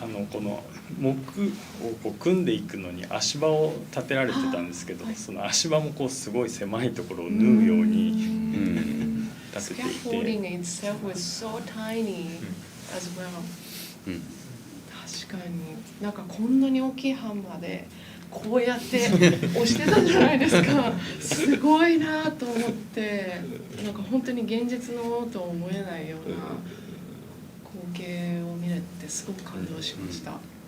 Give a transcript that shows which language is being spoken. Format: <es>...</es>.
<ja>この木をこう組んでいくのに足場を立てられてたんですけど、その足場もこうすごい狭いところを縫うように立てていて、</ja> <en>Scaffolding itself was so tiny as well.</en> <ja>確かになんかこんなに大きいハンマーでこうやって押してたんじゃないですか。すごいなと思って、なんか本当に現実のものとは思えないような光景を見れてすごく感動しました。</ja>